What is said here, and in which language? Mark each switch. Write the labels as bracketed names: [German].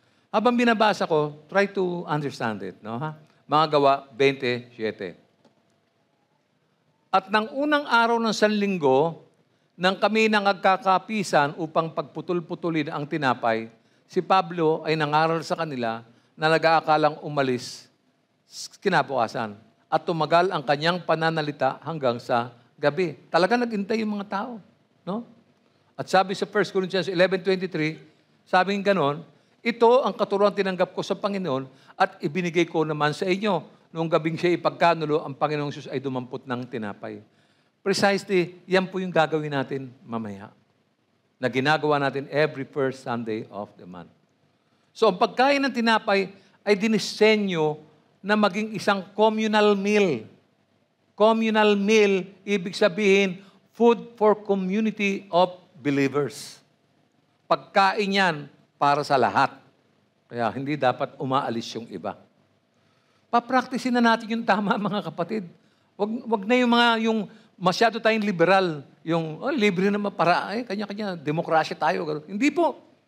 [Filipino] Habang binabasa ko, [English] try to understand it. [Filipino] No, ha? Mga Gawa 27. At ng unang araw ng sanlinggo, nang kami nangagkakapisan upang pagputol-putulin ang tinapay, si Pablo ay nangaral sa kanila na nag-aakalang umalis kinabukasan at tumagal ang kanyang pananalita hanggang sa gabi. Talaga naghintay yung mga tao. No? At sabi sa 1 Corinthians 11:23, sabing ganon, ito ang katuruan tinanggap ko sa Panginoon at ibinigay ko naman sa inyo. Noong gabing siya ipagkanulo, ang Panginoong Diyos ay dumampot ng tinapay. Precisely, yan po yung gagawin natin mamaya. Na ginagawa natin [English] every first Sunday of the month. [Filipino] So, ang pagkain ng tinapay ay dinisenyo na maging isang communal meal. [English] Communal meal, [Filipino] ibig sabihin, [English] food for community of believers. [Filipino] Pagkain yan para sa lahat. Kaya hindi dapat umaalis yung iba. Papraktisin na natin yung tama, mga kapatid. Wag na yung masyado tayong liberal. Yung, libre naman para, kanya-kanya, demokrasya tayo. Hindi po.